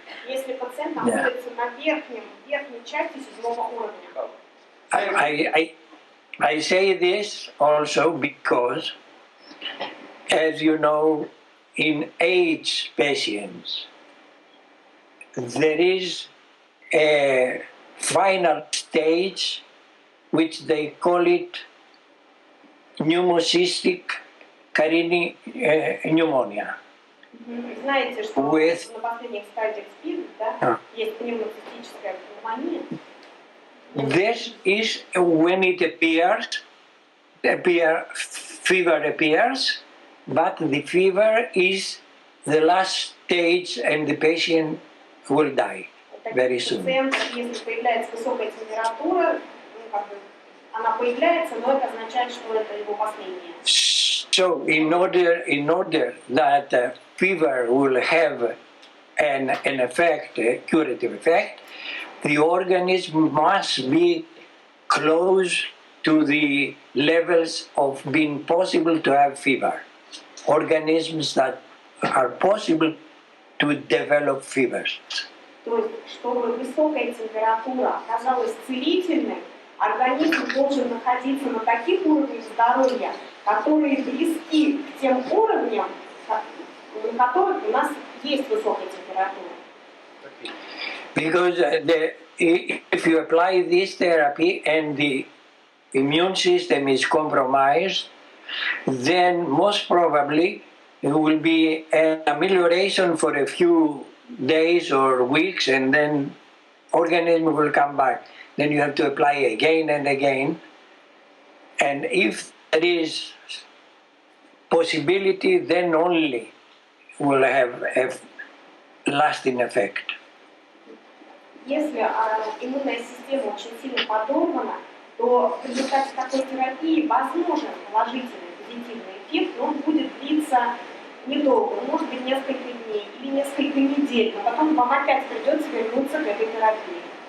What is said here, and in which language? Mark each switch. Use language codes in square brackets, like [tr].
[ru] Если пациент находится на верхней части седьмого уровня. [en] I say this also because, as you know, in AIDS patients, there is a final stage which they call it pneumocystic carinary pneumonia. [ru] Знаете, что [en] with [ru] на последних стадиях СПИД, да, есть пневмоцистическая пневмония. [en] this is when it fever appears, but the fever is the last stage and the patient will die very soon. [ru] Если появляется высокая температура, она появляется, но это означает, что это его последнее. [en] So in order that fever will have an effect, a curative effect, the organism must be close to the levels of being possible to have fever. Organisms that are possible to develop fevers. [ru] То есть, чтобы высокая температура оказалась целительной, организм должен находиться на таких уровнях здоровья, которые близки к тем уровням, на которых у нас есть высокая температура. [en] Because if you apply this therapy and the immune system is compromised, then most probably it will be an amelioration for a few days or weeks, and then organism will come back. Then you have to apply again and again. And if there is possibility, then only will have a lasting effect. [ru] Если иммунная система очень сильно подорвана, то в результате такой терапии возможен положительный, позитивный эффект, но он будет длиться недолго, может быть несколько дней или несколько недель, но потом вам опять придется вернуться к этой терапии.